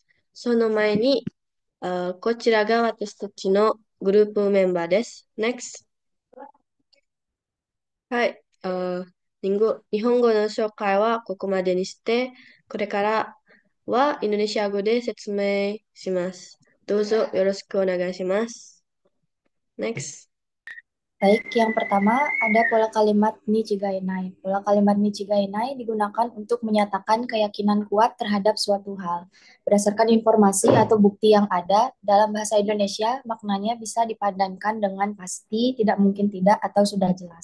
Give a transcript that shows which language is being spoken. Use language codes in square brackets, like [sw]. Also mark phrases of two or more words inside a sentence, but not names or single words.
[ja] その前に、こちらが私たちのグループメンバーです。Next。はい。日本語の紹介はここまでにして、これからはインドネシア語で説明します。どうぞよろしくお願いします。Next。 [id] Baik, yang pertama ada pola kalimat nichigainai. Pola kalimat nichigainai digunakan untuk menyatakan keyakinan kuat terhadap suatu hal. Berdasarkan informasi atau bukti yang ada, dalam bahasa Indonesia maknanya bisa dipadankan dengan pasti, tidak mungkin tidak, atau sudah jelas.